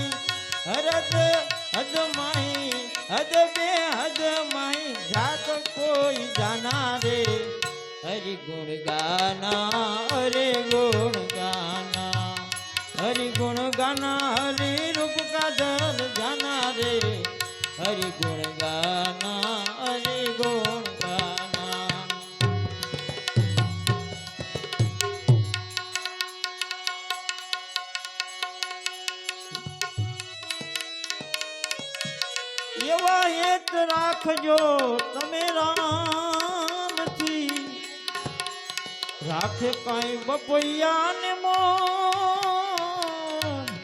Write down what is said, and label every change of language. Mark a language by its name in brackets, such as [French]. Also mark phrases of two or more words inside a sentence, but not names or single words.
[Hindi] हरद हद माई, हद बेहद माई, जात कोई जाना रे। हरि गुण गाना, हरि गुण गाना, हरि गुण गाना, हरि रूप का दर जाना रे। हरि गुण गाना, हरि गुण गाना। [Gujarati] એવા હેત રાખજો તમે રામથી, રાખે કાંઈ બપૈયાને મોં।